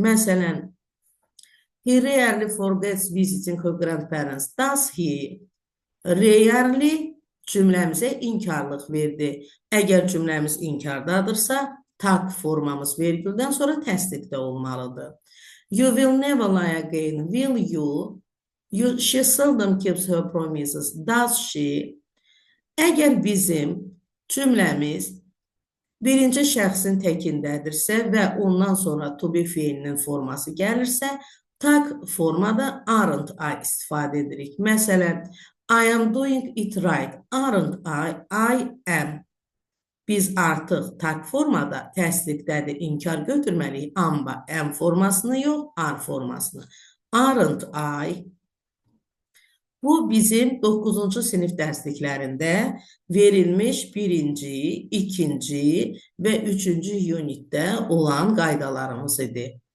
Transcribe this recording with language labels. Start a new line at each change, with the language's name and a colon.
English: Məsələn, he rarely forgets visiting her grandparents. Does he?
Azerbaijani: Rarely cümləmizə inkarlıq verdi. Əgər cümləmiz inkardadırsa, tag formamız vergüldən sonra təsdiqdə olmalıdır.
English: You will never lie again, will you? She seldom keeps her promises, does she?
Azerbaijani: Əgər bizim cümləmiz birinci şəxsin təkindədirsə və ondan sonra to be feilinin forması gəlirsə, tag formada aren't I istifadə edirik.
English: Məsələn, I am doing it right. Aren't I? I am.
Azerbaijani: Biz artıq tag formada təsdiqdədir, inkar götürməliyik. Amma am formasını yox, are formasını.
English: Aren't I?
Azerbaijani: Bu bizim 9-cu sinif dərsliklərində verilmiş birinci, ikinci və üçüncü unitdə olan qaydalarımız idi.